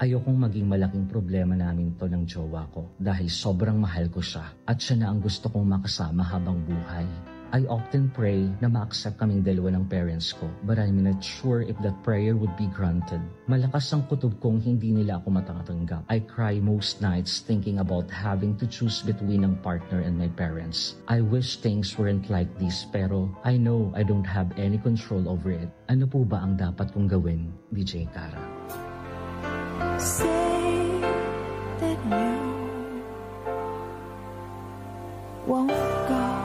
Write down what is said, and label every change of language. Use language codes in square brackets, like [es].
[tl] Ayokong maging malaking problema namin to ng jowa ko dahil sobrang mahal ko siya at siya na ang gusto kong makasama habang buhay. [en] I often pray [tl] na ma-accept kaming dalawa ng parents ko [en] but I'm not sure if that prayer would be granted. [tl] Malakas ang kutob kong hindi nila ako matatanggap. [en] I cry most nights thinking about having to choose between ang partner and my parents. I wish things weren't like this pero I know I don't have any control over it. [tl] Ano po ba ang dapat kong gawin, DJ Kara? [en] Say that you won't go.